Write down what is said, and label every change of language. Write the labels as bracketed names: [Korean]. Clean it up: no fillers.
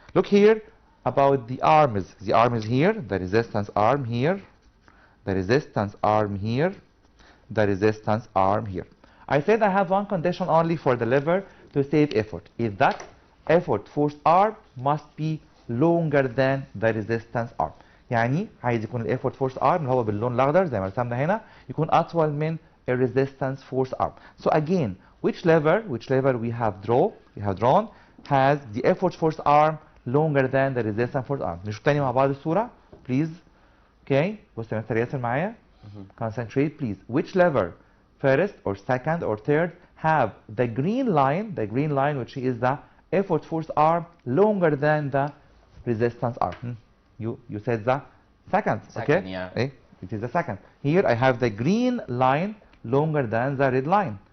[English] Look here about the arms. The arm is here, the resistance arm here, the resistance arm here, the resistance arm here. I said I have one condition only for the lever to save effort. Is that effort force arm must be longer than the resistance arm. [Arabic] يعني عايز يكون الeffort force arm اللي هو باللون الأخضر زي ما رسمنا هنا يكون أطول من resistance force arm. [English] So again, which lever we have drawn has the effort force arm longer than the resistance force arm. [Arabic] نشوف تاني مع بعض الصورة [English] please. [Arabic] Okay, بص يا مستر ياسر معايا. [English] Concentrate please. Which lever, first or second or third, have the green line which is the effort force arm longer than the resistance arm? You said the second, Second, okay? yeah. It is the second. Here I have the green line longer than the red line.